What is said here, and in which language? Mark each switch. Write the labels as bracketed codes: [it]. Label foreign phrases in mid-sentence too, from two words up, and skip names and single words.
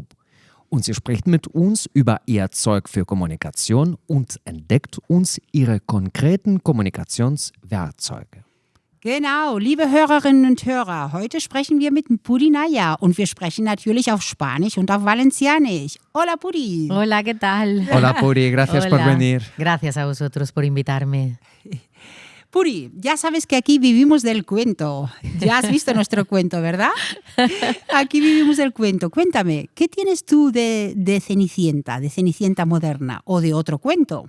[de] Und sie spricht mit uns über ihr Zeug für Kommunikation und entdeckt uns ihre konkreten Kommunikationswerkzeuge. Genau, liebe Hörerinnen und Hörer, heute sprechen wir mit Puri Naya und wir sprechen natürlich auf Spanisch und auf Valencianisch. [es] Hola Puri. Hola, ¿qué tal? Hola Puri, gracias por venir. Gracias a vosotros por invitarme. Puri, ya sabes que aquí vivimos del cuento. Ya has visto nuestro cuento, ¿verdad? Aquí vivimos del cuento. Cuéntame, ¿qué tienes tú de Cenicienta moderna o de otro cuento?